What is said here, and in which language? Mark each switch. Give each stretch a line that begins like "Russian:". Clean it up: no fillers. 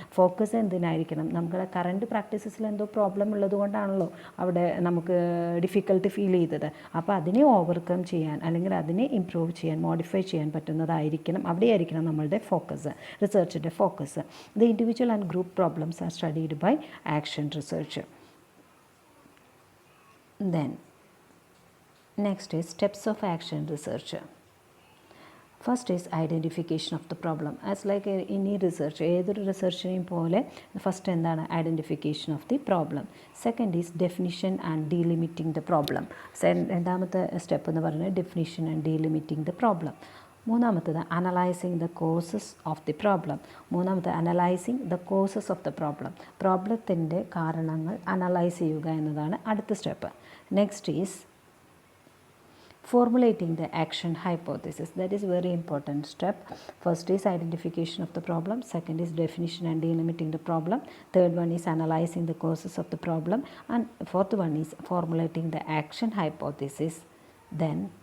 Malayalam: Focus എന്തിനായിരിക്കണം, നമ്മുടെ current പ്രാക്ടീസസിൽ എന്തോ problem ഉള്ളത് കൊണ്ടാണല്ലോ അവിടെ നമുക്ക് ഡിഫിക്കൽട്ടി ഫീൽ ചെയ്തത്. അപ്പോൾ അതിനെ ഓവർകം ചെയ്യാൻ, അല്ലെങ്കിൽ അതിനെ ഇംപ്രൂവ് ചെയ്യാൻ, മോഡിഫൈ ചെയ്യാൻ പറ്റുന്നതായിരിക്കണം, അവിടെയായിരിക്കണം നമ്മളുടെ focus, റിസർച്ചിൻ്റെ focus.
English: The individual and group problems are studied by action research. Then next is steps of action research. First is identification of the problem. As like any research,
Malayalam: ഏതൊരു റിസർച്ചിനെയും പോലെ first എന്താണ്,
English: Identification of the problem. Second is definition and delimiting the problem.
Malayalam: രണ്ടാമത്തെ step എന്ന് പറയുന്നത്
English: Definition and delimiting the problem. മൂന്നാമത്തത് analysing the causes of the problem. Analysing the causes of the problem.
Malayalam: പ്രോബ്ലത്തിൻ്റെ കാരണങ്ങൾ analyse ചെയ്യുക എന്നതാണ് അടുത്ത step.
English: Next is formulating the action hypothesis. That is very important step. First is identification of the problem, second is definition and delimiting the problem, third one is analyzing the causes of the problem, and fourth one is formulating the action hypothesis. Then